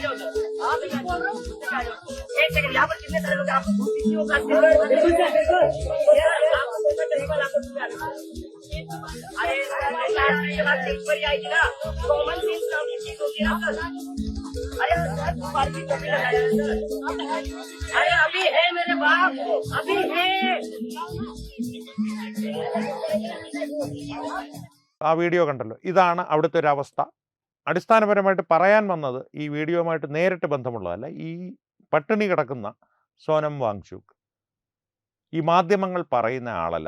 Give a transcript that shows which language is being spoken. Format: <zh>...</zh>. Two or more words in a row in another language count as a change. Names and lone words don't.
<hi>एक सेकंड, यहाँ पर कितने सारे लोग आपको अरे ये बात एक बार आएगी ना,</hi> <en>common sense</en> <hi>नाम की चीज होती है ना सर। अरे अरे अभी है मेरे बाप, अभी है।</hi> <ml>ആ വീഡിയോ കണ്ടല്ലോ. ഇതാണ് അവിടുത്തെ ഒരു അവസ്ഥ. അടിസ്ഥാനപരമായിട്ട് പറയാൻ വന്നത് ഈ വീഡിയോയുമായിട്ട് നേരിട്ട് ബന്ധമുള്ളതല്ല. ഈ പട്ടിണി കിടക്കുന്ന സോനം വാങ്ചുക് ഈ മാധ്യമങ്ങൾ പറയുന്ന ആളല്ല.</ml>